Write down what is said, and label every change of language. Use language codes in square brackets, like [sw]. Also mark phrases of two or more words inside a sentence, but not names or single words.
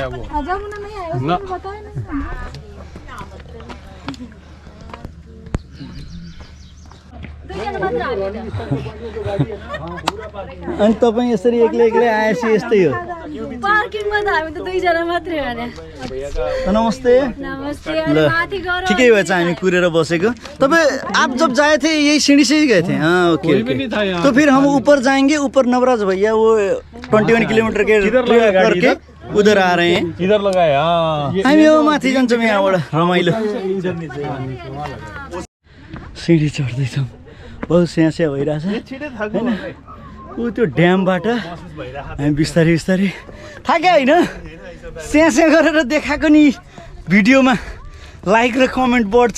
[ne] अनि तपाईँ यसरी एक्लै आएपछि यस्तै हो। पार्किङमा त हामी त 2 जना मात्रै हो नि। नमस्ते। ल ठिकै भएछ, हामी कुरेर बसेको। [hi] तपाईँ आप जब जाए थे यही सीढ़ी से ही गए थे? हाँ ओके। तो फिर हम ऊपर जाएंगे, ऊपर नवराज भैया वो 21 किलोमीटर के करके उधर आ रहे हैं। इधर लगाए [ne] हामी अब माथि जान्छौँ यहाँबाट, रमाइलो। सिँढी चढ्दैछौँ, बहुत स्यास्या भइरहेछ होइन। ऊ त्यो ड्यामबाट हामी बिस्तारै थाक्यो होइन, स्यास्या गरेर देखाएको नि भिडियोमा लाइक र कमेन्ट बढ्छ।